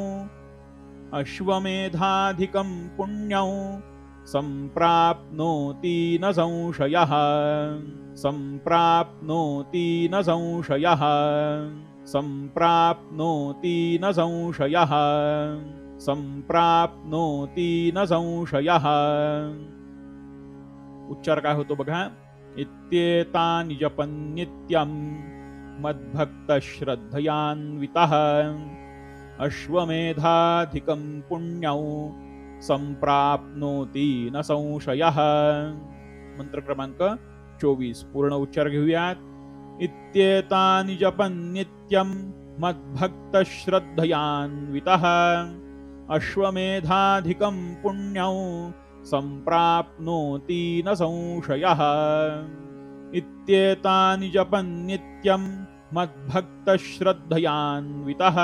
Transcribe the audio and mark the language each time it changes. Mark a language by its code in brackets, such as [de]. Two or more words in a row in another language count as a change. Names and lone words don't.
[sa] अश्वमेधाधिकं पुण्यं संप्राप्नोति न संशयः. संप्राप्नोति न संशयः. संप्राप्नोति न संशयः. संप्राप्नोति न संशयः. [mr] उच्चार काय होतो बघा. [sa] इत्येतानि जपन्नित्यं मद्भक्तश्रद्धयान्वितः. अश्वमेधाधिकं पुण्यं संप्राप्नोति न संशयः. [mr] मंत्र क्रमांक 24 पूर्ण उच्चार घेऊयात. [sa] इत्येतानि जपन्नित्यं मद्भक्तश्रद्धयान्वितः. अश्वमेधाधिकं पुण्यं संप्राप्नोति न संशयः. इत्येतानि जपन्नित्यं मद्भक्तश्रद्धयान्वितः.